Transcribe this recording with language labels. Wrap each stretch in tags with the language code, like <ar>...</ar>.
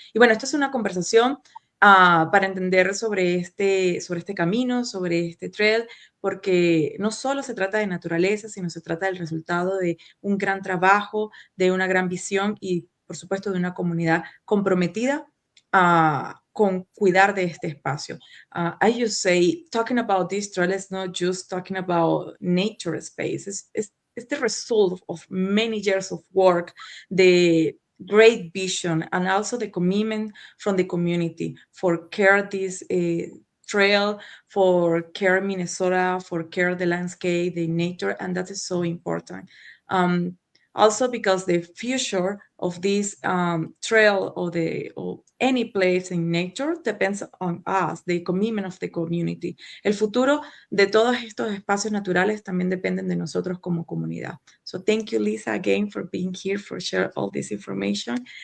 <es>Y bueno, esto es una conversación para entender sobre este camino, sobre este trail, porque no solo se trata de naturaleza, sino se trata del resultado de un gran trabajo, de una gran visión y por supuesto, de una comunidad comprometida con cuidar de este espacio.</es> <en>I just say, talking about this trail is not just talking about nature space. It's the result of many years of work, the great vision, and also the commitment from the community for care this trail, for care Minnesota, for care the landscape, the nature, and that is so important. Also because the future of this trail or any place in nature depends on us, the commitment of the community.</en> <es>El futuro de todos estos espacios naturales también dependen de nosotros como comunidad.</es> <en>So thank you, Lisa, again for being here, for sharing all this information.</en>